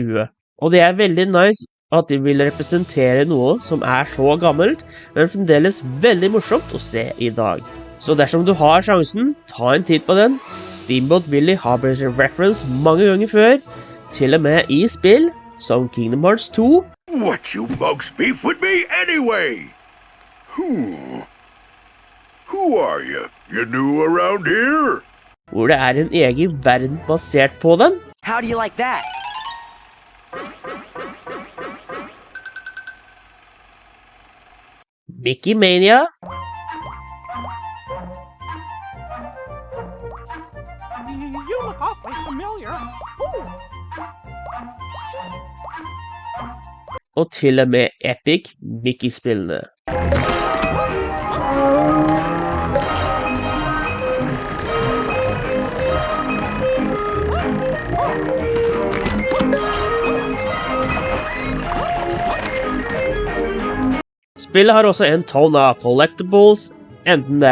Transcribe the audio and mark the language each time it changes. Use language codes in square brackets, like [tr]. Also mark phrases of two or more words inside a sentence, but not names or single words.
[no] Og det veldig nice at de vil representere noe som er så gammelt, men fremdeles veldig morsomt å se i dag. Så dersom du har sjansen, ta en titt på den. Steamboat Willie har blitt reference mange ganger før, til og med i spill som Kingdom Hearts 2. [en] What you folks beef with me anyway? Who are you? You new around here? [no] Hvor det er en egen verden basert på den. [en] How do you like that? Mickey Mania. You look awfully familiar. Ooh. [no] Og til og med Epic Mickey-spillene. Spillet har også en tonn av collectibles, enten det er